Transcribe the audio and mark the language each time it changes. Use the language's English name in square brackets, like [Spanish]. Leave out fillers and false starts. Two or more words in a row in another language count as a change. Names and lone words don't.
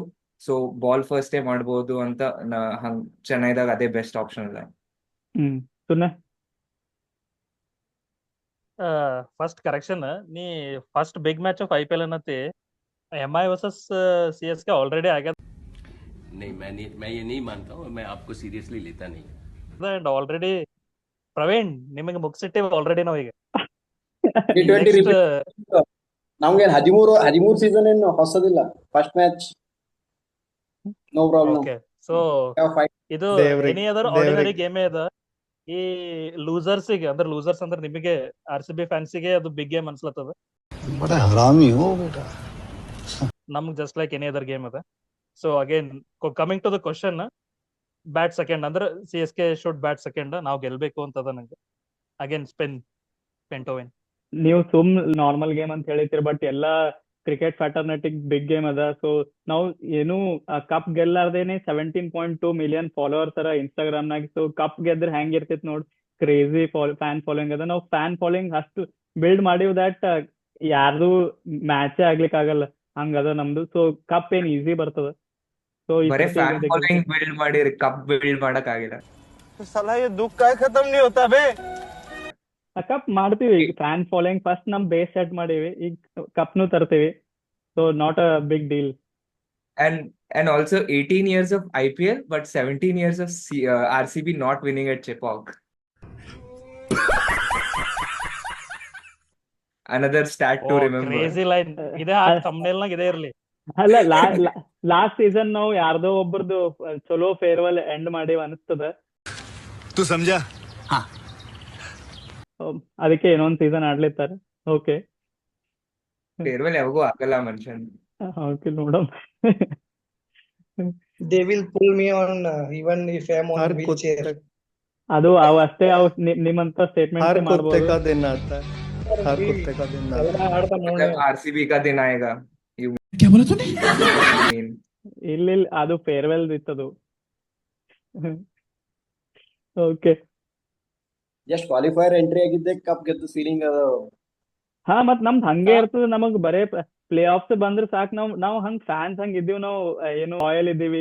[English] so ball first [Kannada] ಮಾಡ್ಬೋದು ಅಂತ ಹಂಗ್ ಚೆನ್ನೈದಾಗ ಅದೇ [English] best option [Kannada] ಇದೆ. ಸುಮ್ನೆ [English] First correction, ನೀ first big match of IPL ಅನ್ನತಿ. [Kannada] MI ವರ್ಸಸ್ CSK ಆಲ್ರೆಡಿ ಆಗ್ಯದ. [Hindi] नहीं, मैं ये नहीं मानता हूँ, मैं आपको सीरियसली लेता नहीं। [English] And already [Kannada] ಪ್ರವೀಣ್ ನಿಮಗೆ ಮುಗಿಸಿಟ್ಟಿವಿ ಆಲ್ರೆಡಿ ನಾವೀಗ. T20 ನೆಕ್ಸ್ಟ್ ರಿಪೀಟ್ ನಮ್ಗೇನ್ 13 ಸೀಸನ್ ಏನು ಹೊಸದಿಲ್ಲ. [English] First match no problem. Okay, so [Kannada] ಇದು ದೇವ್ರಿಗೆ- [English] Any other ordinary [Kannada] ದೇವ್ರಿಗೆ. ಗೇಮೇ ಅದ. ಈ ಲೂಸರ್ಸಿಗೆ ಅಂದ್ರೆ ಲೂಸರ್ಸ್ ಅಂದ್ರೆ ನಿಮಗೆ ಆರ್ ಸಿ ಬಿ ಫ್ಯಾನ್ಸಿಗೆ ಅದು [English] big game [Kannada] ಅನ್ಸ್ಲತ್ತದ. [Hindi] बड़ा हरामी हो बेटा। [Kannada] ನಮ್ಗೆ [English] just like any other game [Kannada] ಅದ. [English] So again coming to the question, bat second ಅಂದ್ರೆ CSK should bat second. [Kannada] ನಾವು ಗೆಲ್ಬೇಕು ಅಂತದ ನಂಗೆ. ಅಗೇನ್ ಪೆಂಟೋವಿನ್. ನೀವು [English] normal game [Kannada] ಅಂತ ಹೇಳಿರ್ತೀರಿ, ಬಟ್ ಎಲ್ಲಾ [English] cricket fraternity big game [Kannada] ಅದ. ಸೊ ನಾವು ಏನು ಕಪ್ ಗೆಲ್ಲಾರ್ದೇನೆ 17.2 [English] million followers [Kannada] ಅರ ಇನ್ಸ್ಟಾಗ್ರಾಮ್ ನಾಗ. ಸೊ ಕಪ್ ಗೆದ್ರೆ ಹೆಂಗ್ ಇರ್ತಿತ್ ನೋಡ್, [English] crazy fan following [Kannada] ಅದ. ನಾವು [English] fan following [Kannada] ಅಷ್ಟು ಬಿಲ್ಡ್ ಮಾಡಿವ್ ದಟ್ ಯಾರ್ದು ಮ್ಯಾಚೇ ಆಗ್ಲಿಕ್ಕೆ ಆಗಲ್ಲ, ಹಂಗದ ನಮ್ದು. ಸೊ ಕಪ್ ಏನ್ ಈಸಿ ಬರ್ತದ. ಸೊ ಬರೇ [English] fan following build [Kannada] ಮಾಡಿರಿ, [English] cup build [Kannada] ಮಾಡಕ್ ಆಗಿಲ್ಲ. [Hindi] साला ये दुख का खत्म नहीं होता बे। [Kannada] ಕಪ್ ಮಾಡ್ತೀವಿ. [English] fan following first [Kannada] ನಮ್ [English] base set [Kannada] ಮಾಡೀವಿ, ಈಗ ಕಪ್ನು ತರ್ತೀವಿ. [English] So not a big deal. And also 18 years of IPL, but 17 years of RCB not winning at Chepauk. Another stat to remember. crazy line [Kannada] ಇದೆ, ಥಂಬ್ನೇಲ್ ನಾಗ ಇದೇ ಇರ್ಲಿ. ಅಲ್ಲ, [English] last season [Kannada] ನಾವು ಯಾರ್ದೋ ಒಬ್ಬರದು ಚಲೋ [English] farewell end [Kannada] ಮಾಡಿವ್ ಅನಿಸ್ತದ. [Hindi] तू समझा? [Kannada] ಅದಕ್ಕೆ ಇನ್ನೊಂದ್ ಸೀಸನ್ ಆಡ್ಲಿತ್ತಾರ. ಓಕೆ. Farewell ಯಾವಾಗೂ ಆಗಲ್ಲ ಮನುಷ್ಯನ್. ಓಕೆ, ನೋಡಮ್. [English] They will pull me on even if I'm on [Hindi] हर [English] wheelchair. [Hindi] कुत्ते [Kannada] ಅದು ಅವು ಅಷ್ಟೇ, ಅವು ನಿಮ್ಮಂತ [Hindi] हर [Kannada] ಸ್ಟೇಟ್ಮೆಂಟ್ [Hindi] कुत्ते [Kannada] ಮಾಡ್ಬೋದು. [Hindi] का दिन आता है। हर कुत्ते का दिन आता [Kannada] ಎಲ್ಲ ಆಡ್ತಾ ನೋಡಿ. [Hindi] जब RCB का दिन आएगा, [English] you mean. [Kannada] ಇಲ್ಲ, ಅದು ಫೇರ್ವೆಲ್ ಇತ್ತದು. ಓಕೆ. [English] just qualifier entry [Kannada] ಆಗಿದ್ದೆ ಕಪ್ ಗೆದ್ದು ಫೀಲಿಂಗ್ ಅದ. ಹಾ, ಮತ್ ನಮ್ದು ಹಂಗೆ ಇರ್ತದ. ನಮಗ್ ಬರೇ [English] playoffs [Kannada] ಬಂದ್ರೆ ಸಾಕು. ನಾವು ಹಂಗ್ ಫ್ಯಾನ್ಸ್ ಹಂಗ್ ಇದ್ದೀವಿ. ನಾವು ಏನು ರಾಯಲ್ ಇದ್ದೀವಿ.